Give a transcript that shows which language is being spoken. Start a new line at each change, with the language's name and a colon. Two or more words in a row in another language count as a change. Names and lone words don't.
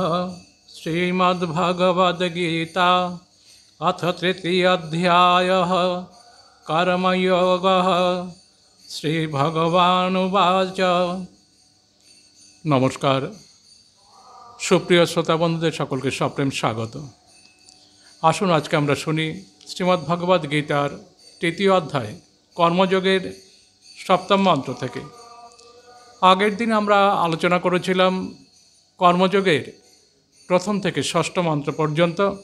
Sanskrit: श्रीमद्भगवद्गीता अथ तृतीय अध्यायः कर्मयोगः।
Bangla: श्रीभगवानुवाच। নমস্কার সুপ্রিয় শ্রোতা বন্ধুদের সকলকে সপ্রেম স্বাগত। আসুন আজকে আমরা শুনি শ্রীমদ্ভগবদ্গীতার তৃতীয় অধ্যায় কর্মযোগের সপ্তম মন্ত্র থেকে। আগের দিন আমরা আলোচনা করেছিলাম কর্মযোগের প্রথম থেকে ষষ্ঠ মন্ত্র পর্যন্ত।